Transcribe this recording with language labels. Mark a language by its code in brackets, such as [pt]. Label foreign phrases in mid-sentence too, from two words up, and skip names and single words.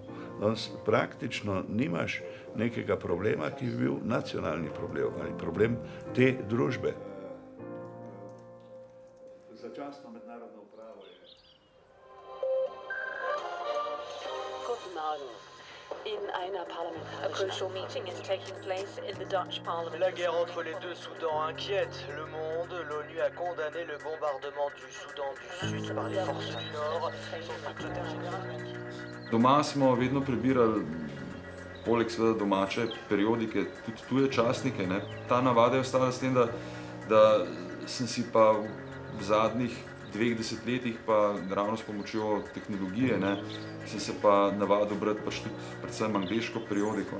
[sl] Danes praktično nimaš nekega problema, ki bi bil nacionalni problem ali problem te družbe. Začasno mednarodno pravo je. [de] Guten Morgen. in einer parlamentarischen. [en] A crucial meeting is taking place in the Dutch parliament. [fr] La guerre entre les deux Soudans inquiète le monde. L'ONU a condamné le bombardement du Soudan du Sud par les forces du Nord. Son secrétaire général. [sl] Doma smo vedno prebirali, poleg seveda domače periodike, tudi tuje časnike. Ne. Ta navada je ostala s tem, da sem si pa v zadnjih 2 desetletjih, pa ravno s pomočjo tehnologije, ne, sem se pa navadil brati pač tudi predvsem angleško periodiko.